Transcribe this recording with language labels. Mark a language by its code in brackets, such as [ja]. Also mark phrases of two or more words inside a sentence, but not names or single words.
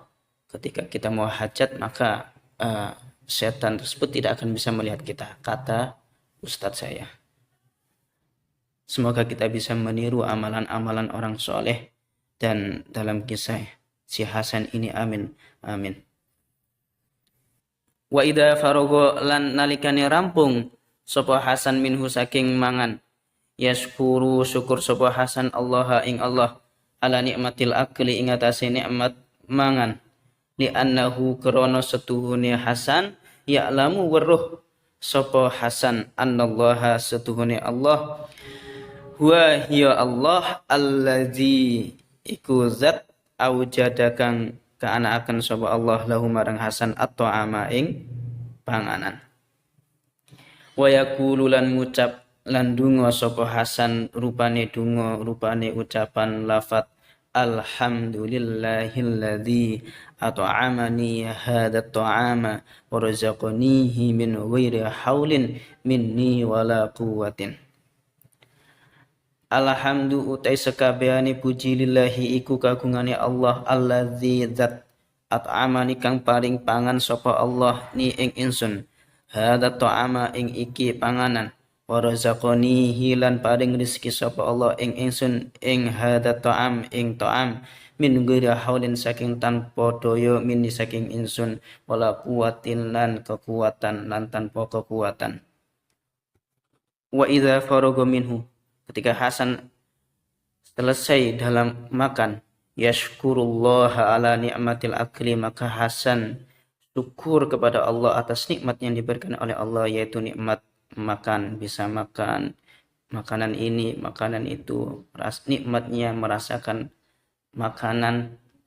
[id] Ketika kita mau hajat, maka setan tersebut tidak akan bisa melihat kita, kata Ustadz saya. Semoga kita bisa meniru amalan-amalan orang soleh. Dan dalam kisah si Hasan ini, amin, amin. [ar] وإذا فرغ [jv] lan nalikane rampung sapa Hasan minhu saking mangan, yashkuru syukur sapa Hasan Allah ing Allah [ar] على نعمة الأكل [jv] ing atase nikmat mangan, [ar] لأنه [jv] krana setuhune Hasan ya'lamu weruh sapa Hasan annallaha setuhune Allah huwa hiya Allah allazi iku zat aujada kang kaanaaken sapa Allah lahu marang Hasan at-ta'ama ing panganan. [ar] ويقول [jv] lan ngucap lan donga sapa Hasan rupane donga rupane ucapan lafat [ar] الحمد لله الذي أطعمني هذا الطعام ورزقنيه من غير حول مني ولا قوة. [jv] Alhamdu utai sekabehane puji lillahi iku kagungane [ar] الله الذي [jv] zat at'amani kang paring pangan sapa Allah ni ing insun [ar] هذا الطعام [jv] ing iki panganan [ar] ورزقنيه [jv] lan paring rezeki sapa Allah ing insun ing [ar] هذا الطعام [jv] ing ta'am [ar] من غير حول [jv] saking tanpa daya min saking insun [ar] ولا قوة [jv] lan kekuatan lan tanpa kekuatan. [ar] وإذا فرغ منه [id] ketika Hasan selesai dalam makan, [ar] يشكر الله على نعمة الأكل, [id] maka Hasan syukur kepada Allah atas nikmat yang diberikan oleh Allah, yaitu nikmat makan, bisa makan makanan ini, makanan itu, nikmatnya merasakan makanan.